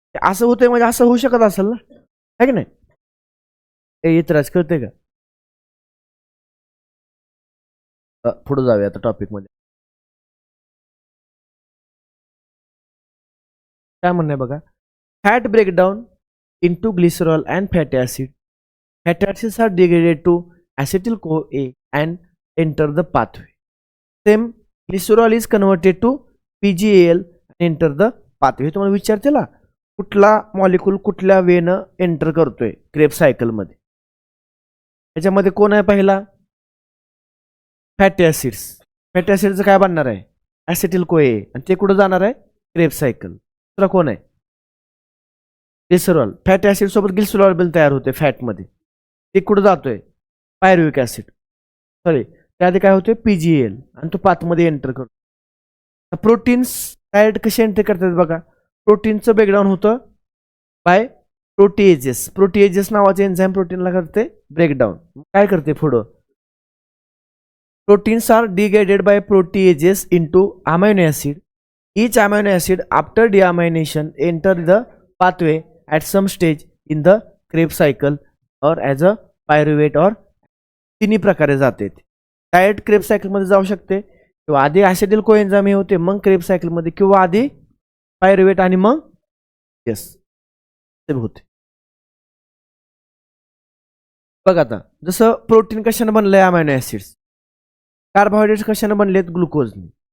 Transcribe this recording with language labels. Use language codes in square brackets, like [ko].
[mr] असं होतंय म्हणजे असं होऊ शकत असेल ना, आहे की नाही? हे इतराज कळते का? पुढे जाऊया आता टॉपिक मध्ये. काय म्हणणं आहे बघा, fat breakdown [en] into glycerol and fatty acid. Fatty acids are degraded to acetyl-CoA and enter the pathway. Same glycerol is converted to PGAL and enter the pathway. [mr] तुम्हाला विचारते ना, कुठला मॉलिक्यूल कुठल्या वेनं एंटर करतोय क्रेब्स सायकल मध्ये. याच्यामध्ये कोण आहे पहिला? Fatty acids. फॅटी ऍसिडचं काय बनणार आहे? ऍसिटिल-CoA, आणि ते कुठं जाणार आहे? Krebs cycle. दुसरा कोण आहे? ग्लिसरॉल. फॅटी ऍसिड सोबत ग्लिसरॉल पण तयार होते फॅटमध्ये. ते कुठं जातोय? Pyruvic acid. सॉरी, त्याआधी काय होतोय? पीजीएल, आणि तो पाथमध्ये एंटर करतो. प्रोटीन्स डायरेक्ट कसे एंटर करतात बघा. प्रोटीनचं ब्रेकडाऊन होतं बाय प्रोटीएजेस. प्रोटीएजेस नावाचे एन्झाईम प्रोटीनला करते ब्रेकडाऊन. काय करते पुढं? [en] Proteins are degraded by proteases into amino acid. Each amino acid after deamination enter the pathway at some stage in the Krebs cycle or as a pyruvate or [mr] तिन्ही प्रकारे जाते. Direct Krebs cycle मध्ये जाऊ शकते, किंवा आधी ऍसिटिल कोएन्झाइम हे होते मग क्रेब्स सायकल मध्ये, किंवा आधी पायरुवेट आणि मग यस ते होते. बघा आता, जसं प्रोटीन कशाने बनलंय? Amino acids. कार्बोहायड्रेट्स कशाने बनलेत? ग्लुकोजने.